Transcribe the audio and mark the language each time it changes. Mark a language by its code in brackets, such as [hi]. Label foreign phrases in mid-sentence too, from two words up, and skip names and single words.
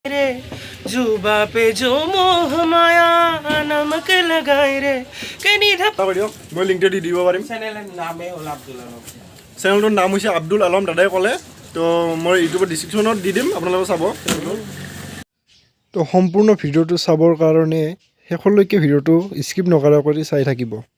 [hi] रे जुबा पे जो मोह माया नमक लगाए रे কেনি ধাপ [as] মই লিংকটো দি দিব পাৰিম। চেনেলৰ নামে হ'ল আব্দুল আলম। চেনেলটোৰ নাম হৈছে আব্দুল আলম, দাদাই ক'লে। তো মই ইউটিউবৰ ডিছক্ৰিপশ্যনত দি দিম, আপোনালোকে চাব। তো সম্পূৰ্ণ ভিডিঅ'টো চাবৰ কাৰণে শেষলৈকে ভিডিঅ'টো স্কিপ নকৰাকৈ চাই থাকিব।